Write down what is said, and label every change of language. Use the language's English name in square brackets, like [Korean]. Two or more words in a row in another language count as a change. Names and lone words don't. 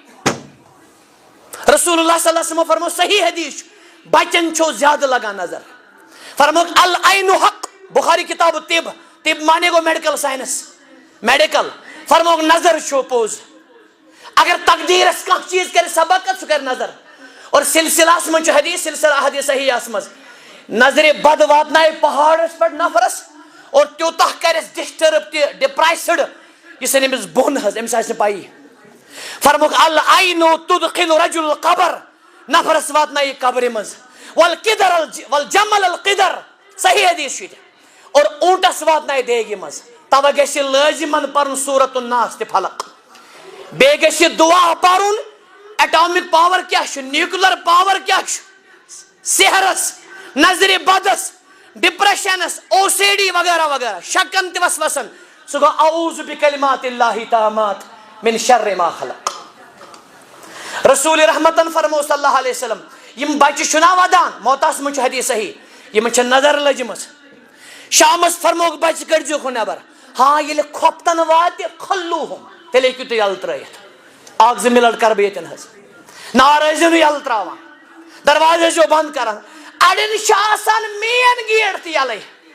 [Arabic] رسول اللہ صلی اللہ علیہ وسلم [Kashmiri] فرمو صحیح حدیث چھُ بچن چھو زیادٕ لگان نظر فرموکھ [Arabic] العین حق [Kashmiri] بخاری کتاب طب مانے گو [English] medical science [Kashmiri] میڈیکل فرموکھ نظر چھو پوز اگر تقدیرس کانٛہہ چیٖز کرِ سبقت سُہ کرِ نظر اور سلسلہس منٛز چھُ حدیث سلسلہ احادیث صحیحس منٛز نظرِ بد واتنایہِ پہاڑس پٮ۪ٹھ نفرس اور تیوٗتاہ کرٮ۪س ڈسٹرب تہِ ڈپریسڈ یہِ ژھٕنہِ أمِس بۄن حظ أمِس آسہِ نہٕ پایی فرموکھ [Arabic] العین تدخل رجل القبر [Kashmiri] نفرس واتنایہِ قبرِ منٛز [Arabic] والجمل القدر [Kashmiri] صحیح حدیث چھُ یہِ اور اونٹس واتنایہِ دیگہِ منٛز توے گژھِ لٲزِمن پرُن سورۃ الناس تہِ فلق بیٚیہِ گژھِ دعا پرُن [English] atomic power [Kashmiri] کیٛاہ چھُ [English] nuclear power [Kashmiri] کیٛاہ چھُ سحرس نظرِ بدس ڈپریشنس [English] OCD [Kashmiri] وغیرہ وغیرہ شکن تہِ وسوسن سُہ گوٚو [Arabic] اعوذ بکلمات اللہ التامات من شر ما خلق [Kashmiri] رسول رحمتن فرمو [Arabic] صلی اللہ علیہ وسلم [Kashmiri] یم بچہِ چھُنا ودان موتاہس منٛز چھُ حدیث صحیح یمن چھِ نظر لٔجمٕژ شامس فرموکھ بچہِ کٔڑزیوکھ نٮ۪بر ہاں ییٚلہِ کھۄفتن واتہِ کھلوٗہُم تیٚلہِ ہیٚکِو تُہۍ یلہٕ ترٲیِتھ اکھ زٕ مِنٹ کرٕ بہٕ ییٚتٮ۪ن حظ نار ٲسۍزیو نہٕ یلہٕ تراوان دروازٕ ٲسۍزیو بنٛد کران اڑٮ۪ن چھُ آسان [English] main gate [Kashmiri] تہِ یلے